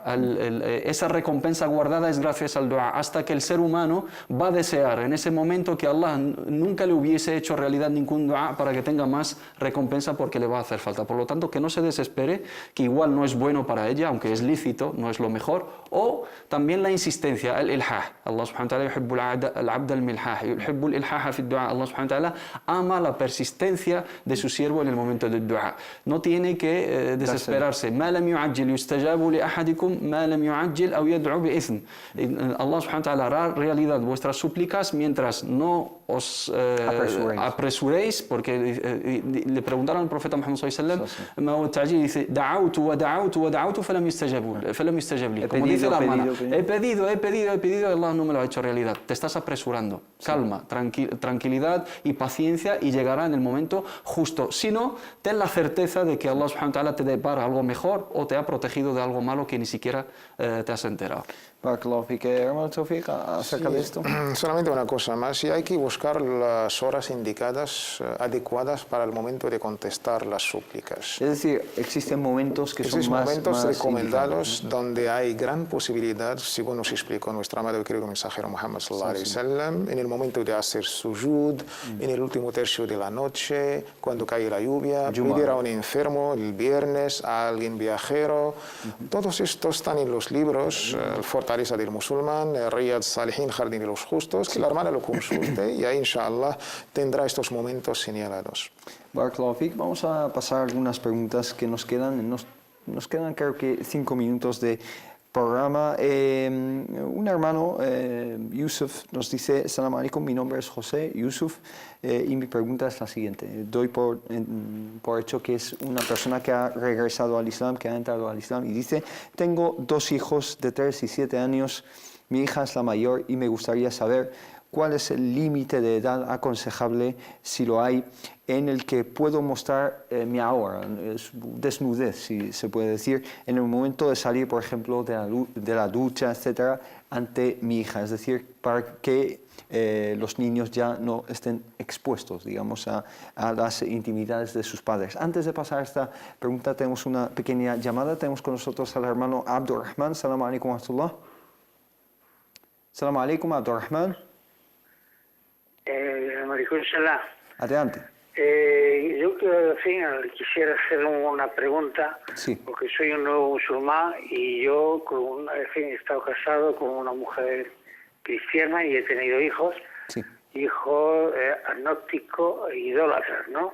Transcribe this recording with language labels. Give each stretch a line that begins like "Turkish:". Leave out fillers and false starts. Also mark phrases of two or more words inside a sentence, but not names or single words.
Spanish: Esa recompensa guardada es gracias al dua, hasta que el ser humano va a desear en ese momento que Allah nunca le hubiese hecho realidad ningún dua para que tenga más recompensa porque le va a hacer falta. Por lo tanto, que no se desespere, que igual no es bueno para ella, aunque es lícito, no es lo mejor. O también la insistencia, el ilhah.
Arabic: الله سبحانه وتعالى يحب العبد الملحاح، يحب الإلحاح في الدعاء. الله سبحانه وتعالى
Spanish: ama la persistencia de su siervo en el momento del dua. No tiene que desesperarse.
Arabic: ما لم يعجل يستجاب لأحدكم ما لم يعجل أو يدعو بإثم. الله سبحانه وتعالى
Spanish: hará realidad vuestras súplicas mientras no os apresuréis, porque le preguntaron al profeta Muhammad
Arabic: صلى الله عليه وسلم,
Spanish: dice,
Arabic: دعوت ودعوت ودعوت فلم يستجب لي.
Spanish: Como dice la hermana, he pedido y Allah no me lo ha hecho realidad. Te estás apresurando. Calma, tranquilidad y paciencia y llegará en el momento justo. Si no, ten la certeza de que
Arabic: الله سبحانه وتعالى
Spanish: te depara algo mejor o te ha protegido de algo malo que ni siquiera te has enterado.
Arabic: بارك الله فيك.
Spanish: Hermano Tawfiq, acerca de esto. Solamente una cosa más, y hay que buscar las horas indicadas, adecuadas para el momento de contestar las súplicas. Es decir, existen momentos que son Existen más momentos recomendados indicados, ¿no? donde hay gran posibilidad, según nos explicó nuestro amado y querido mensajero Muhammad
Arabic: صلى الله عليه وسلم,
Spanish: en el momento de hacer sujud, en el último tercio de la noche, cuando cae la lluvia, pedir a un enfermo el viernes, a alguien viajero. Todos estos están en los libros, Fortaleza del Musulmán, Riyad Salihin, Jardín de los Justos, que la hermana lo consulte y ahí, inshallah, tendrá estos momentos señalados.
Arabic: بارك الله فيك.
Spanish: Vamos a pasar algunas preguntas que nos quedan. Nos quedan creo que 5 minutos de programa. Un hermano, Yusuf, nos dice:
Arabic: سلام عليكم,
Spanish: mi nombre es José Yusuf y mi pregunta es la siguiente. Doy por hecho que es una persona que ha regresado al Islam, que ha entrado al Islam, y dice: tengo 2 hijos de 3 y 7 años, mi hija es la mayor y me gustaría saber cuál es el límite de edad aconsejable, si lo hay, en el que puedo mostrar mi aura, desnudez, si se puede decir, en el momento de salir, por ejemplo, de la ducha, etcétera, ante mi hija. Es decir, para que los niños ya no estén expuestos, digamos, a las intimidades de sus padres. Antes de pasar a esta pregunta, tenemos una pequeña llamada. Tenemos con nosotros al hermano Abdurrahman.
Arabic: سلام عليكم ورحمة الله. سلام عليكم، Abdurrahman.
Spanish: Salam. Adelante. Yo en fin, quisiera hacer una pregunta, Sí. porque soy un nuevo musulmán y yo en fin, he estado casado con una mujer cristiana y he tenido hijos, Sí. hijos agnósticos e idólatras, ¿no?